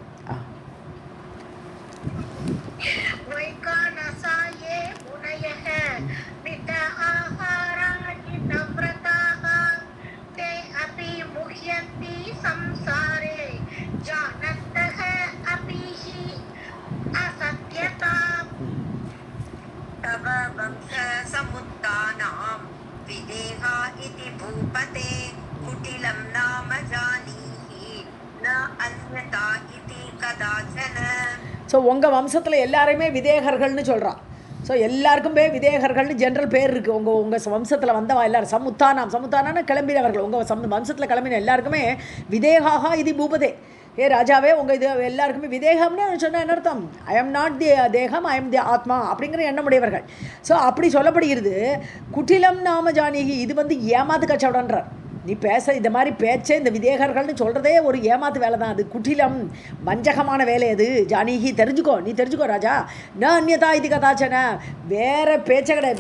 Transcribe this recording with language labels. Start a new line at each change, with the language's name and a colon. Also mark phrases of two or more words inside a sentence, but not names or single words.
Sanskrit: वैखानसाये मुनयः मित आहाराणि नव्रताः ते अपि मुह्यन्ति संसारे जानन्तः अपिहि असत्यताम्. तव वंशसमुत्थानां विदेहा इति भूपते कुटिलं नाम जानीहि न अन्यथा इति कदाचन.
Tamil: ஸோ உங்கள் வம்சத்தில் எல்லாருமே விதேகர்கள்னு சொல்கிறான். ஸோ எல்லாருக்குமே விதேகர்கள்னு ஜென்ரல் பேர் இருக்குது. உங்கள் வம்சத்தில் வந்தவா எல்லோரும் சமுத்தானான்னு கிளம்பினவர்கள், உங்கள் வம்சத்தில் கிளம்பின எல்லாருக்குமே விதேகாக இது பூபதே, ஏ ராஜாவே உங்கள் இது எல்லாருக்குமே விதேகம்னு சொன்னால் என்ன அர்த்தம்?
English: I am not the தேகம், I am the ஆத்மா
Tamil: அப்படிங்கிற எண்ணமுடையவர்கள். ஸோ அப்படி சொல்லப்படுகிறது.
Sanskrit: कुटिलं नाम जानकी,
Tamil: இது வந்து ஏமாத்து கச்சவடன்றார். நீ பேச இந்த மாதிரி பேச்சே இந்த விதேகர்கள்னு சொல்கிறதே ஒரு ஏமாத்து வேலை தான். அது குட்டிலம் வஞ்சகமான வேலை. அது ஜானகி தெரிஞ்சுக்கோ, நீ தெரிஞ்சுக்கோ ராஜா.
Sanskrit: न अन्यथा
Tamil: இது கதாச்சன, வேறு பேச்ச கிடையாது.